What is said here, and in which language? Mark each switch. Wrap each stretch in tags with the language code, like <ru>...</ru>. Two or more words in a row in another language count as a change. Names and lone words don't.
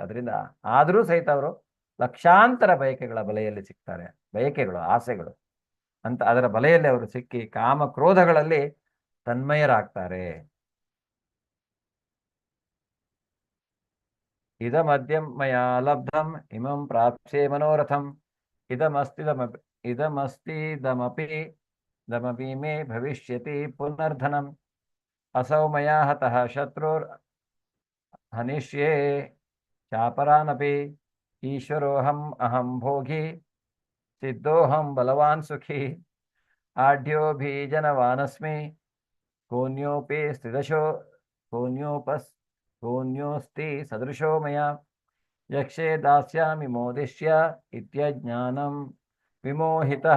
<kn>ಅದರಿಂದ ಆದರೂ ಸಹಿತ ಅವರು ಲಕ್ಷಾಂತರ ಬಯಕೆಗಳ ಬಲೆಯಲ್ಲಿ ಸಿಗ್ತಾರೆ. ಬಯಕೆಗಳು, ಆಸೆಗಳು ಅಂತ ಅದರ ಬಲೆಯಲ್ಲಿ ಅವರು ಸಿಕ್ಕಿ ಕಾಮ ಕ್ರೋಧಗಳಲ್ಲಿ ತನ್ಮಯರಾಗ್ತಾರೆ.</kn> <sa>इदमद्यं मया लब्धं इमं प्राप्स्ये मनोरथं इदमस्तिदमपि मे भविष्यति पुनर्धनं असौ मया हतः शत्रुर् हनिष्ये चापरानपि ईश्वरोहं अहं भोगि सिद्धोहं बलवान् सुखि आढ्योभिजनवानस्मि कोन्योस्ति सदृशो मया यक्षे दास्यामि मोदिष्य इत्यज्ञानं विमोहितः.</sa>